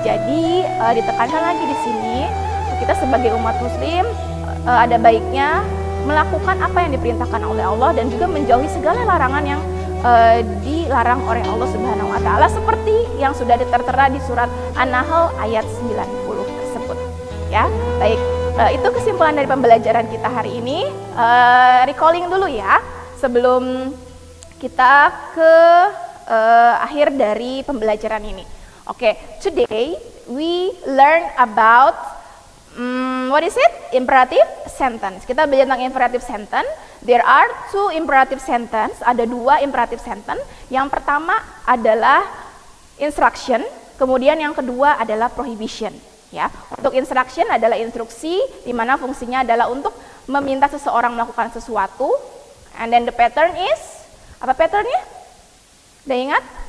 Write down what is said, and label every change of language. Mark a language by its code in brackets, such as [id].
[id] Jadi ditekankan lagi di sini, kita sebagai umat muslim ada baiknya melakukan apa yang diperintahkan oleh Allah dan juga menjauhi segala larangan yang dilarang oleh Allah Subhanahu wa taala, seperti yang sudah tertera di surat An-Nahl ayat 90 tersebut. Ya, baik. Itu kesimpulan dari pembelajaran kita hari ini. Recalling dulu ya sebelum kita ke akhir dari pembelajaran ini. [en] Oke, today we learn about what is it? Imperative sentence. [id] Kita belajar tentang imperative sentence. [en] There are two imperative sentence. [id] Ada dua imperative sentence. Yang pertama adalah instruction, kemudian yang kedua adalah prohibition. Ya, untuk instruction adalah instruksi, di mana fungsinya adalah untuk meminta seseorang melakukan sesuatu. [en] And then the pattern is, [id] apa patternnya? Udah ingat?